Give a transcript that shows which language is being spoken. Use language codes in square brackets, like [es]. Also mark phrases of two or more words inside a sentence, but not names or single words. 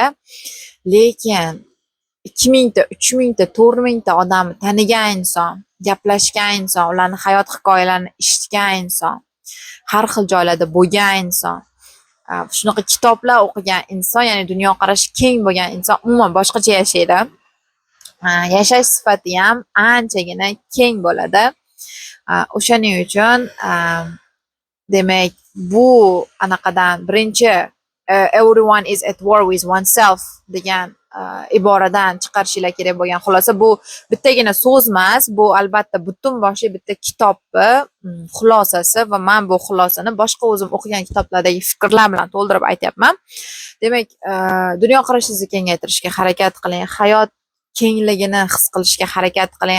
[uz] Lekin 2000 ta, 3000 ta, 4000 ta odamni tanigan inson, gaplashgan inson, ularning hayot hikoyalarini eshitgan inson, har xil joylarda bo'lgan inson, shunaqa kitoblar o'qigan inson, ya'ni dunyoqarashi keng bo'lgan inson umuman boshqacha yashaydi. Yashash sifati ham anchagina keng bo'ladi. O'shaning uchun demak bu anaqadan birinchi [en] everyone is at war with oneself [uz] degan iboradan chiqarishinglar kerak bo'lgan. Xulosa bu bittagina so'z emas, bu albatta butun boshli bitta kitobni xulosasi va men bu xulosani boshqa o'zim o'qigan kitoblardagi fikrlar bilan to'ldirib aytyapman. Demak, dunyoqarashingizni kengaytirishga harakat qiling, hayot kengligini his qilishga harakat qiling.